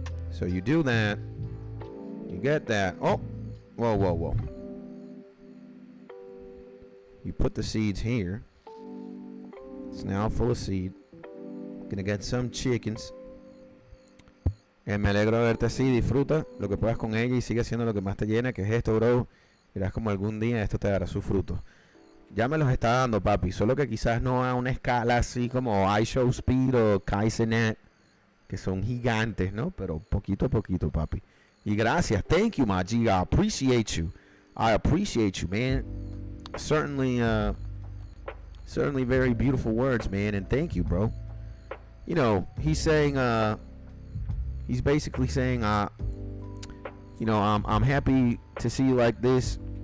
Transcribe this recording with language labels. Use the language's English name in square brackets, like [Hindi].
[English] So you do that, you get that. Oh, whoa, whoa, whoa. You put the seeds here. It's now full of seed. Gonna get some chickens. [Spanish] Me alegro de verte así. Disfruta lo que puedas con ella y sigue haciendo lo que más te llena, que es esto, bro. Verás como algún día esto te dará su fruto. Ya me los está dando, papi. Solo que quizás no a una escala así como iShow Speed o Kaizenet, que son gigantes, ¿no? Pero poquito a poquito, papi. Y gracias. [English] Thank you, my G. I appreciate you. I appreciate you, man. Certainly very beautiful words, man. And thank you, bro. You know, he's saying, he's basically saying, you know, I'm happy to see you like this.